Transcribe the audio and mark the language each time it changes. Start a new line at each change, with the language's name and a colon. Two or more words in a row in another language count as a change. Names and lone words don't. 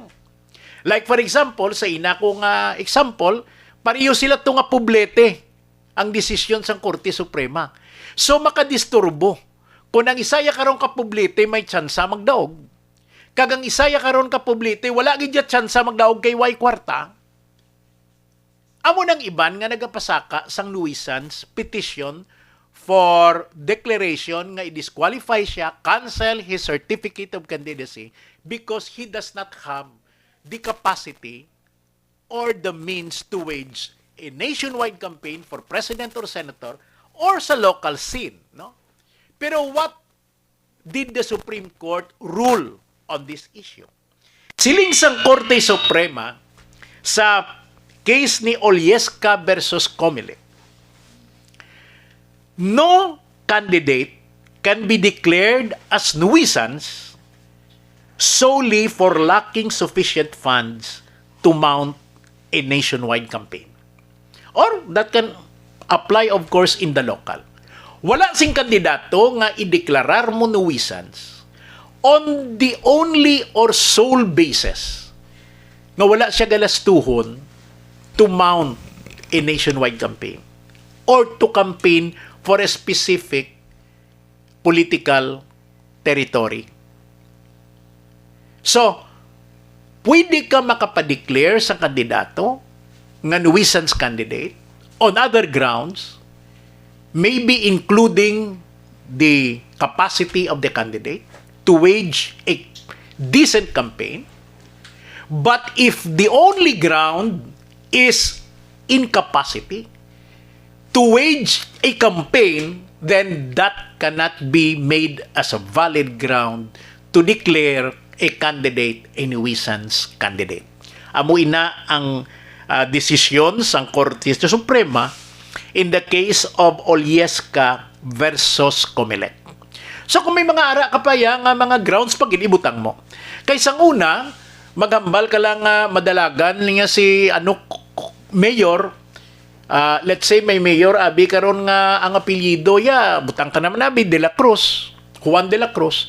English: Like for example,
Hiligaynon: sa ina ko nga example, pariyo sila to nga Poblete ang desisyon sang Korte Suprema. So makadisturbo. Kung ang isaya karon ka Poblete may tsansa magdaog, kagang isaya karon ka Poblete wala gid tsansa magdaog kay way kwarta. Amo nang iban nga nagapasaka sang
English: nuisance petition for declaration
Hiligaynon: nga i-disqualify siya,
English: cancel his certificate of candidacy because he does not have the capacity or the means to wage a nationwide campaign for president or senator or sa local scene, no? Pero what did the Supreme Court rule on this issue?
Hiligaynon: Siling sang Korte Suprema sa case ni
English: Olieska versus Comelec, no candidate can be declared as nuisance solely for lacking sufficient funds to mount a nationwide campaign. Or that can apply, of course, in the local.
Hiligaynon: Wala sing kandidato nga ideklarar mo
English: nuisance on the only or sole basis
Hiligaynon: nga wala siya galastuhon
English: to mount a nationwide campaign or to campaign for a specific political territory. So,
Hiligaynon: pwede ka makapadeclare sa kandidato nga
English: nuisance candidate on other grounds, maybe including the capacity of the candidate to wage a decent campaign. But if the only ground is incapacity to wage a campaign, then that cannot be made as a valid ground to declare a candidate a nuisance candidate.
Hiligaynon: Amo ina ang desisyon sang Korte Suprema
English: in the case of
Hiligaynon: Olieska versus Comelec. So kung may mga ara ka pa ya nga mga grounds pag inibutang mo. Kaysang una, magambal ka lang madalagan niya si mayor.
English: Let's say
Hiligaynon: may mayor abi karon nga ang apelyido ya butang ka naman abi De La Cruz, Juan De La Cruz.